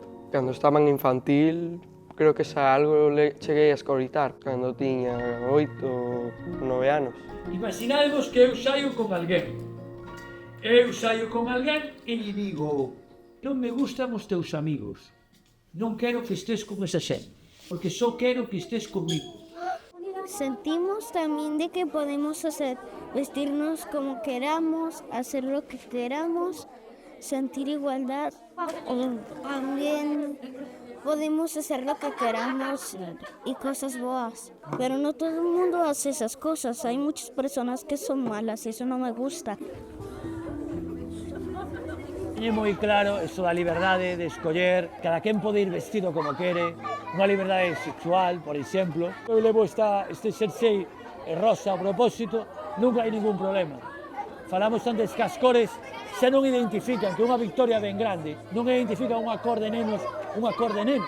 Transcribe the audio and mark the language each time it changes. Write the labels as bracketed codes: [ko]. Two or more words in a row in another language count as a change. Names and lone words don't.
[gl] Cando estaba en infantil, creo que xa algo cheguei a escoitar cando tiña 8 ou 9 anos. Imaginadvos que eu saio con alguén. Eu saio con alguén e lle digo non me gustan os teus amigos. Non quero que estés con esa xente, porque só quero que estés comigo. [es] Sentimos también de que podemos vestirnos como queramos, hacer lo que queramos, sentir igualdad. También podemos hacer lo que queramos y cosas boas. Pero no todo el mundo hace esas cosas. Hay muchas personas que son malas y eso no me gusta. [gl] É moi claro eso da liberdade de escoller, cada quen pode ir vestido como quere, unha liberdade sexual, por exemplo. Eu levo este xersei rosa a propósito, nunca hai ningún problema. Falamos antes que as cores xa non identifican que unha victoria ben grande, non identifica unha cor de nenos, unha cor de neno.